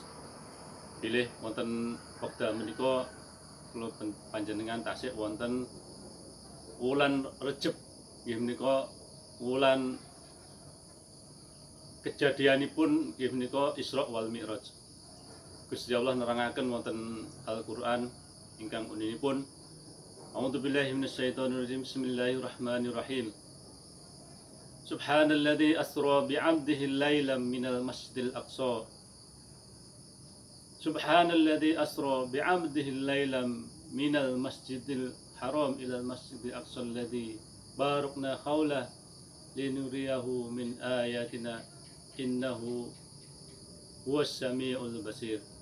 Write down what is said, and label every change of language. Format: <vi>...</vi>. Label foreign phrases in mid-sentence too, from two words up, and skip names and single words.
<jv>Bilih wonten wekdal menika kula panjenengan tasih wonten wulan Rejab, nggih menika wulan kejadianipun nggih menika Isra wal Mi'raj. Gusti Allah nerangaken wonten Al-Qur'an ingkang uninipun</jv> <ar>أعوذ بالله من الشيطان الرجيم. Bismillahirrahmanirrahim. سبحان الذي أسرى بعبده ليلا من المسجد الأقصى. سبحان الذي أسرى بعبده ليلا من المسجد الحرام إلى المسجد الأقصى الذي باركنا حوله لنريه من آياتنا إنه هو السميع البصير.</ar>